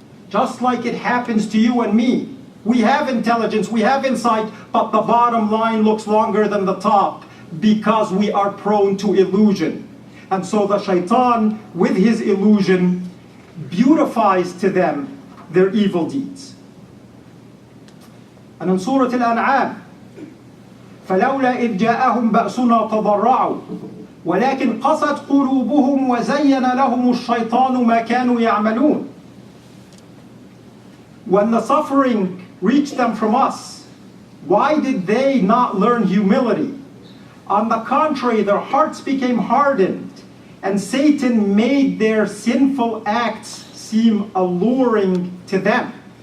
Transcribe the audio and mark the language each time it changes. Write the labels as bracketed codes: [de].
[en] Just like it happens to you and me. We have intelligence, we have insight, but the bottom line looks longer than the top because we are prone to illusion. And so the shaitan, with his illusion, beautifies to them their evil deeds. And in Surah Al-An'am, [ar] فَلَوْلَا إِذْ جَاءَهُمْ بَأْسُنَا تَضَرَّعُوا وَلَكِنْ قَسَتْ قُلُوبُهُمْ وَزَيَّنَ لَهُمُ الشَّيْطَانُ مَا كَانُوا يَعْمَلُونَ. [en] When the suffering reached them from us, why did they not learn humility? On the contrary, their hearts became hardened, and Satan made their sinful acts seem alluring to them.